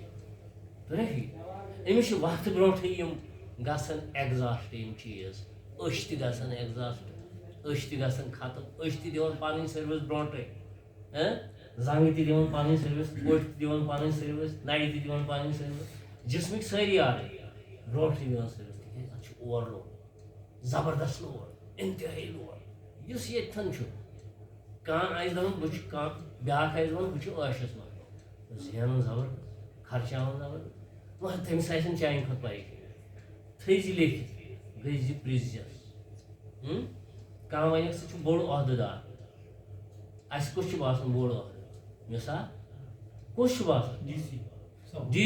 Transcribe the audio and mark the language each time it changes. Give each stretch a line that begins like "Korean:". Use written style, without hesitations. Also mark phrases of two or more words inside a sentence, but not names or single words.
Kashmiri: أمِس چھِ وقتہٕ برونٛٹھٕے یِم گژھان ایگزاسٹ یِم چیٖز أچھ تہِ گژھان ایگزاسٹ أچھ تہِ گژھان ختم أچھ تہِ دِوان پنٕنۍ سٔروِس برونٛٹھٕے زنٛگہٕ تہِ دِوان پنٕنۍ سٔروِس کوٹھۍ تہِ دِوان پنٕنۍ سٔروِس نرِ تہِ دِوان پنٕنۍ سٔروِس جسمٕکۍ سٲری آرگن برونٛٹھٕے دِوان سٔروِس تِکیٛازِ اتھ چھُ
English: over load
Kashmiri: زبردست لوڈ انتہائی لوڑ یُس ییٚتھَن چھُ کانٛہہ آسہِ دَپان بہٕ چھُس کانٛہہ بیٛاکھ آسہِ دَپان بہٕ چھُس عٲشَس منٛز زینان زبردست خرچاوان زبردست مگر تٔمِس آسن چانہِ کھۄتہٕ پریشٲنی تھٲیزِ لیکھِتھ گٔژھۍ زِ پرٛژھزٮ۪س کانٛہہ وَنٮ۪کھ ژٕ چھُکھ بوٚڑ عہدٕ دار اَسہِ کُس چھُ باسان بوٚڑ عہدٕ مِثال کُس چھُ باسان ڈی